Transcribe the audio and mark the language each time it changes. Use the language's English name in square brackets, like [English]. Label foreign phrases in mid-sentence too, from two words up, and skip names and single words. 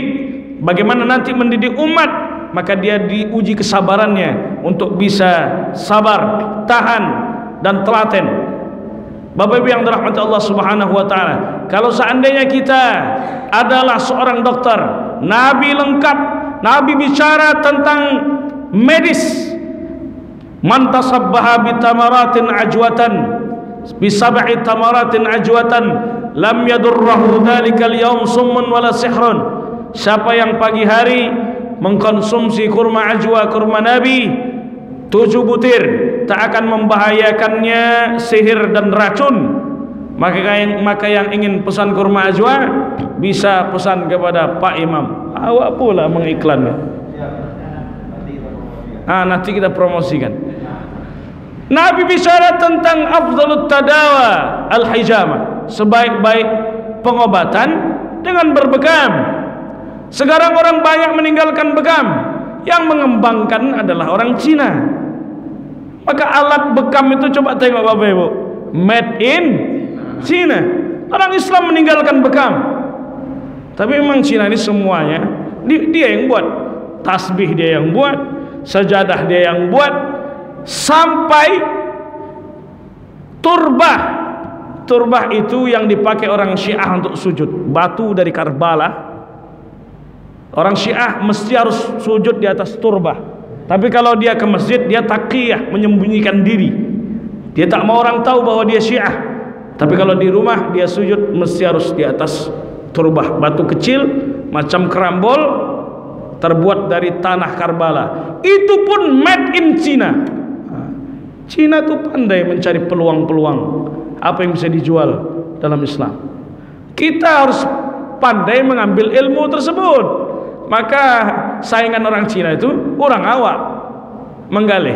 [Indonesian] Bagaimana nanti mendidik umat, maka dia diuji kesabarannya untuk bisa sabar, tahan dan telaten. Bapak Ibu yang dirahmati Allah [Arabic] سبحانه وتعالى, [Indonesian] kalau seandainya kita adalah seorang dokter, Nabi lengkap, Nabi bicara tentang medis. [Arabic] من تصبح بتمرات عجوة، بسبع تمرات عجوة، لم يضره ذلك اليوم سم ولا سحر. [Indonesian] Siapa yang pagi hari mengkonsumsi kurma ajwa, kurma Nabi 7 butir, tak akan membahayakannya sihir dan racun. Maka yang ingin pesan kurma ajwa bisa pesan kepada Pak Imam. Awak pula mengiklannya. Nanti kita promosikan. Nabi bicara tentang [Arabic] أفضل التداوي الحجامة, [Indonesian] sebaik-baik pengobatan dengan berbekam. Sekarang orang banyak meninggalkan bekam, yang mengembangkan adalah orang Cina. Maka alat bekam itu coba tengok Bapak Ibu, [English] made in Cina. [Indonesian] Orang Islam meninggalkan bekam. Tapi memang Cina ini semuanya dia yang buat. Tasbih dia yang buat, sajadah dia yang buat, sampai turbah. Turbah itu yang dipakai orang Syiah untuk sujud, batu dari Karbala. Orang Syiah mesti harus sujud di atas turbah. Tapi kalau dia ke masjid, dia taqiyah, menyembunyikan diri. Dia tak mau orang tahu bahwa dia Syiah. Tapi kalau di rumah dia sujud mesti harus di atas turbah, batu kecil macam kerambol terbuat dari tanah Karbala. Itu pun [English] made in [Indonesian] Cina. Cina tuh pandai mencari peluang-peluang apa yang bisa dijual dalam Islam. Kita harus pandai mengambil ilmu tersebut. Maka saingan orang Cina itu orang awak menggalih.